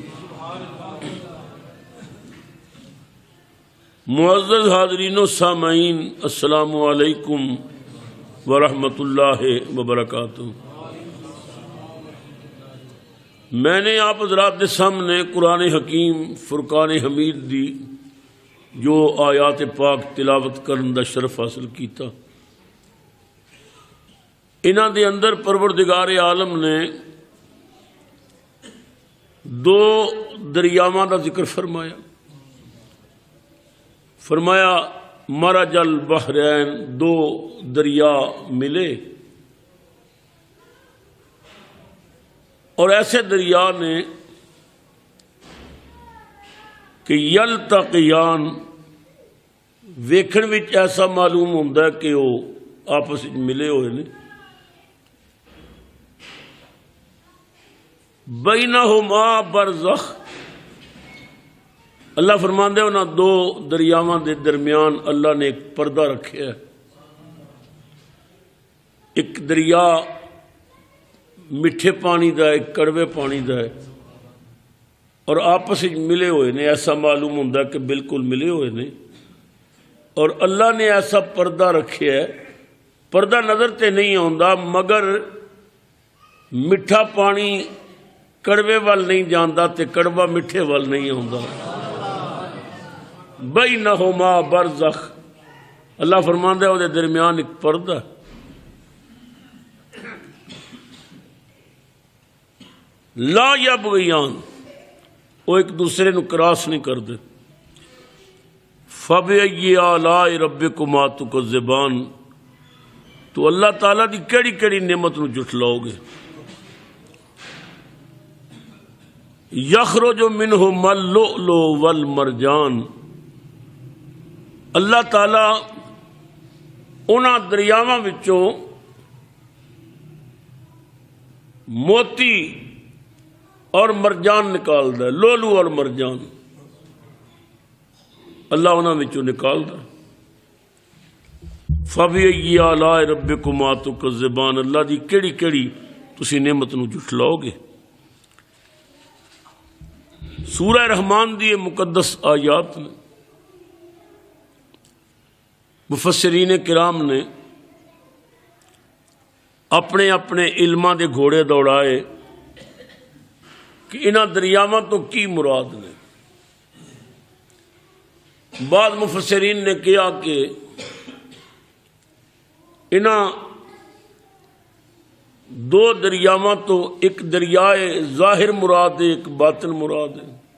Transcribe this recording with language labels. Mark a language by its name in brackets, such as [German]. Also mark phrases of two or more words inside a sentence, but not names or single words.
[Urdu] معزز حاضرین و سامعین، [Arabic] السلام علیکم ورحمۃ اللہ وبرکاتہ۔ [Punjabi] میں نے آپ حضرات کے سامنے قرآن حکیم فرقان حمید دی جو آیات پاک تلاوت کرن دا شرف حاصل کیتا۔ انہاں دے اندر پروردگار عالم نے دو دریاواں دا ذکر فرمایا۔ فرمایا [Arabic] مرج البحرین، [Punjabi] دو دریا ملے اور ایسے دریا نے کہ یلتقیان ویکھن وچ ایسا معلوم ہوتا ہے کہ وہ آپس میں ملے ہوئے نے، [Arabic] بینہما برزخ، [Punjabi] اللہ فرماندے انہاں دو دریاواں دے درمیان اللہ نے ایک پردہ رکھیا ہے۔ ایک دریا میٹھے پانی دا ہے، ایک کڑوے پانی دا ہے، اور آپس میں ملے ہوئے نے، ایسا معلوم ہوتا ہے کہ بالکل ملے ہوئے نے۔ اور اللہ نے ایسا پردہ رکھیا ہے، پردہ نظر تے نہیں آتا مگر میٹھا پانی کڑوے وال نہیں جاندا تے کڑوا میٹھے وال نہیں آتا۔ [Arabic] بینہما برزخ، [Punjabi] اللہ فرماندا ہے وہ درمیان ایک پردہ، [Arabic] لا یبغیان، [Punjabi] وہ ایک دوسرے نو کراس نہیں کرتے. [Arabic] فَبِأَيِّ آلَاءِ رَبِّكُمَا تُكَذِّبَانِ، [Punjabi] تو اللہ تعالیٰ دی کیڑی کیڑی نعمت نو جھٹلاؤ گے. [Arabic] یخرج منہما اللؤلؤ والمرجان، [Punjabi] اللہ تعالیٰ انہاں دریاواں وچوں موتی اور مرجان نکالدا ہے. لولو اور مرجان اللہ انہاں وچوں نکالدا. [Arabic] فَبِأَيِّ آلَاءِ رَبِّكُمَا تُكَذِّبَانِ، [Punjabi] اللہ دی کیڑی کیڑی تسی نعمت نو جھٹلاؤ گے. سورہ رحمان دی مقدس آیات نے مفسرین کرام نے اپنے اپنے علماں دے گھوڑے دوڑائے کہ انہاں دریاواں تو کی مراد نے. بعض مفسرین نے کہا کہ انہاں دو دریاواں تو ایک دریائے ظاہر مراد ہے، ایک باطن مراد ہے.